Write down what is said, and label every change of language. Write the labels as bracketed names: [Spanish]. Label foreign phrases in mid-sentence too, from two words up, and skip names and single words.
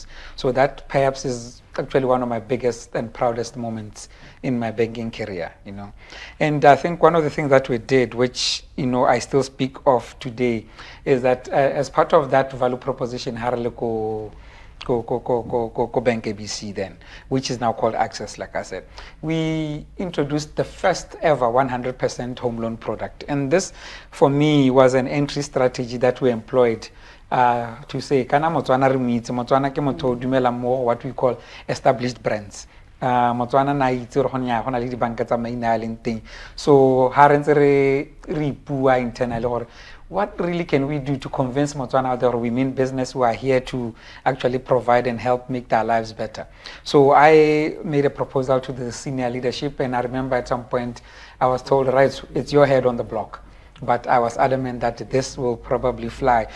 [English] So that perhaps is actually one of my biggest and proudest moments in my banking career, And I think one of the things that we did, which, I still speak of today, is that as part of that value proposition, Haraleko Bank ABC then, which is now called Access, like I said, we introduced the first ever 100% home loan product. And this, for me, was an entry strategy that we employed to say, [Tswana] kana Motswana Motswana ke motho dumela mo [English] what we call established brands. [Tswana] Motswana na itse re gona le dibanka tsa maina a leng teng. [English] So [Tswana] ha re ntse re bua [English] internally gore what really can we do to convince Motswana that we mean business who are here to actually provide and help make their lives better. So I made a proposal to the senior leadership, and I remember at some point I was told, right, it's your head on the block. But I was adamant that this will probably fly.